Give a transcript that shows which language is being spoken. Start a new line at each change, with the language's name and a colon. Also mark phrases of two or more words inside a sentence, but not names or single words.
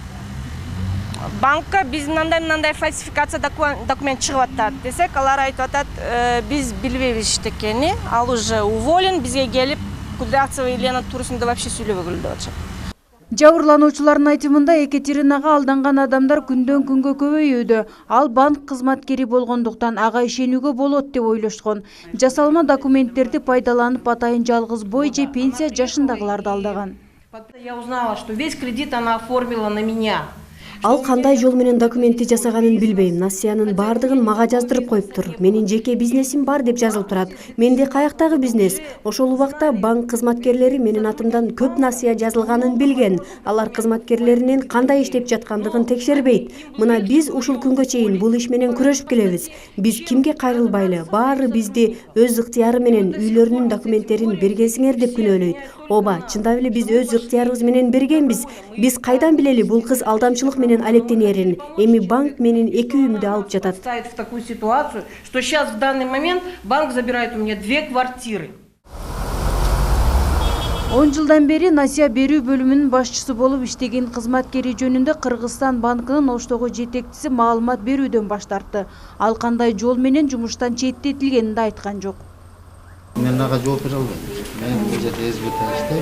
Kyrgyz: Банкка биз мындай фальсификация документ чыгып атат десек, алар айтып атат, биз билбейбиз иштекени, ал
Russian: уже уволен,
Kyrgyz: бизге келип Кудрявцева Елена туурасында вообще сүйлөбөгүл деп атышат. Жабырлануучулардын айтымында Екатеринага алданган адамдар күндөн күнгө көбөйүүдө. Ал банк кызматкери болгондуктан ага ишенүүгө болот деп ойлошкон. Жасалма документтерди пайдаланып атайын жалгыз бой же пенсия жашындагыларды алдаган.
Russian: Я узнала, что весь кредит она оформила на меня.
Kyrgyz: Ал кандай жол менен документти жасаганын билбейм. Насыянын бардыгын мага жаздырып коюптур. Менин жеке бизнесим бар деп жазылып турат. Менде каяктагы бизнес? Ошол убакта банк кызматкерлери менин атымдан көп насыя жазылганын билген. Алар кызматкерлеринин кандай иштеп жаткандыгын текшербейт. Мына биз ушул күнгө чейин бул иш менен күрөшүп келебиз. Биз кимге кайрылбайлы? Баары бизди өз ыктыяры менен үйлөрүнүн документтерин бергенсиңер деп күнөөлөйт. Оба, чындап эле биз өз ыктыярыбыз менен бергенбиз. Биз кайдан билели бул кыз алдамчылык менен алектенерин? Эми банк менин 2 үйүмдү алып жатат.
Russian: Ставит в такую ситуацию, что сейчас в данный момент банк забирает у меня 2 квартиры.
Kyrgyz: 10 жылдан бери насыя берүү бөлүмүнүн башчысы болуп иштеген кызматкери жөнүндө Кыргызстан банкынын Оштогу жетекчиси маалымат берүүдөн баш тартты. Ал кандай жол менен жумуштан четтетилгенин да айткан жок. Мен ага жооп бере албайм. Мен бул жерде СБТ иштейм.